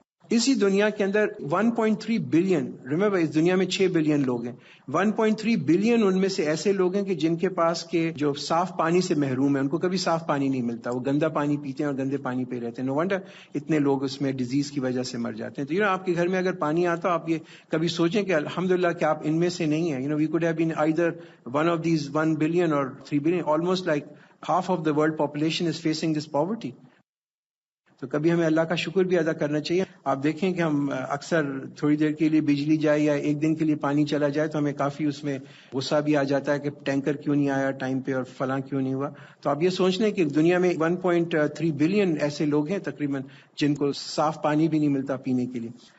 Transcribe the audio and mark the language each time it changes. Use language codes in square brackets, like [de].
[ur] اسی دنیا کے اندر 1.3 بلین، ریمبر اس دنیا میں 6 بلین لوگ ہیں، 1.3 بلین ان میں سے ایسے لوگ ہیں کہ جن کے پاس کے جو صاف پانی سے محروم ہیں، ان کو کبھی صاف پانی نہیں ملتا، وہ گندا پانی پیتے ہیں اور گندے پانی پہ رہتے ہیں. [en] no wonder [ur] اتنے لوگ اس میں ڈیزیز کی وجہ سے مر جاتے ہیں. تو آپ کے گھر میں اگر پانی آتا، آپ یہ کبھی سوچیں کہ الحمدللہ کہ آپ ان میں سے نہیں ہیں. [en] We could have been either one of these 1 billion اور 3 billion. Almost like half of the world population is facing this poverty. [ur] تو کبھی ہمیں اللہ کا شکر بھی ادا کرنا چاہیے. آپ دیکھیں کہ ہم اکثر تھوڑی دیر کے لیے بجلی جائے یا ایک دن کے لیے پانی چلا جائے تو ہمیں کافی اس میں غصہ بھی آ جاتا ہے کہ ٹینکر کیوں نہیں آیا ٹائم پہ اور فلاں کیوں نہیں ہوا. تو آپ یہ سوچ لیں کہ دنیا میں 1.3 بلین ایسے لوگ ہیں تقریباً جن کو صاف پانی بھی نہیں ملتا پینے کے لیے.